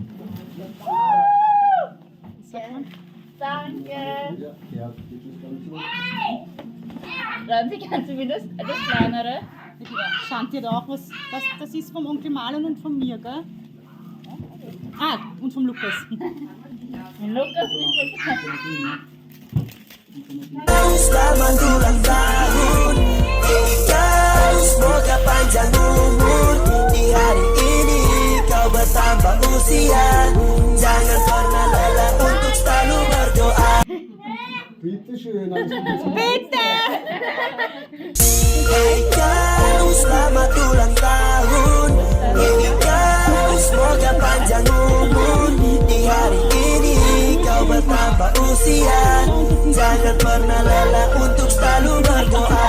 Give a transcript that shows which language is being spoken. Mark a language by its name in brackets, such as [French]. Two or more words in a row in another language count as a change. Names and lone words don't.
[German] Danke. Ranzi, kannst du mir das kleinere? Shanti hat auch was. Das ist vom Onkel Marlon und von mir, gell? Ah, und vom Lukas. Lukas nicht [Indonesian] Selamat ulang tahun, ikaw semoga panjang umur. Di hari ini kau bertambah usia. Jangan pernah lelah untuk selalu berdoa. [German] Bitte schön. Bitte! [Indonesian] Ikaw selamat ulang tahun, ikaw semoga panjang umur. Di hari ini kau bertambah usia. Jangan pernah lelah untuk selalu berdoa.